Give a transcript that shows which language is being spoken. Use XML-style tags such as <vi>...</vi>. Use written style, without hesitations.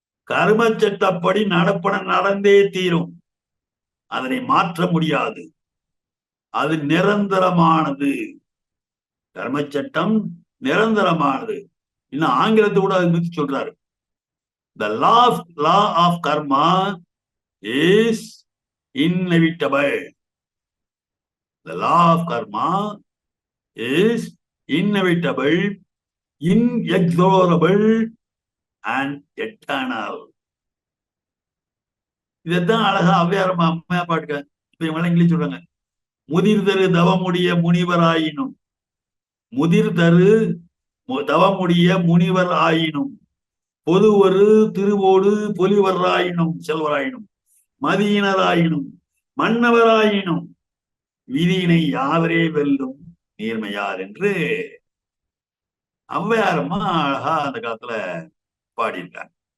<ta>கர்ம சட்டப்படி நடப்பன நடந்தே தீரும். அதனை மாற்ற முடியாது. அது நிரந்தரமானது. கர்ம சட்டம் நிரந்தரமானது. இன்னும் ஆங்கிலத்தை கூட அது பத்தி சொல்றாரு.</ta> <en>The law of karma is inevitable. The law of karma is inevitable, inexorable and eternal.</en> <ta>இதான் அழகா அவ்வையாரம்மா அம்மையா பாட்டுக்க. இப்ப இவங்க இங்கிலீஷ் சொல்றாங்க, முதிர் தரு தவமுடைய முனிவராயினும், முதிர் தரு தவமுடிய முனிவர் ஆயினும் பொதுவரு திருவோடு பொலிவராயினும் செல்வராயினும் மதியினராயினும் மன்னவராயினும் விதியினை யாவரே வெல்லும் நீர்மையார் என்று ஔவையாரம்மா அழகா அந்த காலத்துல பாடிட்டாங்க.</ta>